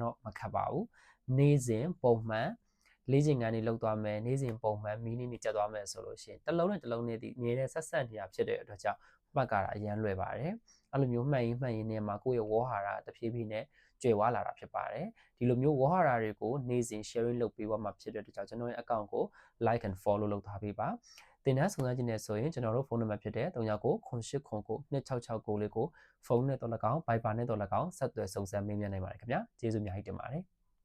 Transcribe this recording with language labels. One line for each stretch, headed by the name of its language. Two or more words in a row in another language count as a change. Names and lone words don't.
Burmese: တော့မခက်ပါဘူးနေ့စဉ်ပုံမှန်လေ့ကျင့်ခန်းတွေလုပ်သွားမယ်နေ့စဉ်ပုံမှန်မီးနည်းတွေကျက်သွားမယ်ဆိုလို့ရှိရင် တစ်လုံးနဲ့တစ်လုံးနဲ့ဒီမြဲတဲ့ဆက်ဆက်နေတာဖြစ်တဲ့အတွက်ကြောင့်မှတ်ကားတာအရင်လွယ်ပါတယ်အဲ့လိုမျိုးမှတ်ရင်းနဲ့မှာကိုယ့်ရဲ့ဝေါ်ဟာရတဖြည်းဖြည်းနဲ့ကျွယ်ဝလာတာဖြစ်ပါတယ်ဒီလိုမျိုးဝေါ်ဟာရတွေကိုနေ့စဉ် sharing လုပ်ပေးသွားမှာဖြစ်တဲ့အတွက်ကြောင့်ကျွန်တော်ရဲ့ account ကို
English: like and follow
Burmese: လုပ်ထားပေးပါသင်တန်းစုံစမ်းခြင်းနဲ့ဆိုရင်ကျွန်တော်တို့ဖုန်းနံပါတ်ဖြစ်တဲ့3998992669လေးကိုဖုန်းနဲ့တော့၎င်း Viber နဲ့တော့၎င်းဆက်သွယ်စုံစမ်းမေးမြန်းနိုင်ပါတယ်ခင်ဗျာကျေးဇူးအများကြီးတင်ပါတယ်